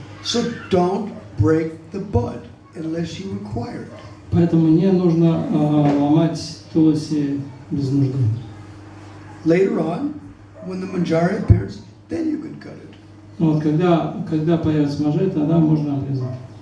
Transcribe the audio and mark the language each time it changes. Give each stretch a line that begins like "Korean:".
English: So don't break the bud unless you require it.
Russian: Поэтому не нужно ломать туласи без нужды.
English: Later on, when the manjari appears, then you can cut it.
Russian: Вот когда появится манджари, тогда можно обрезать.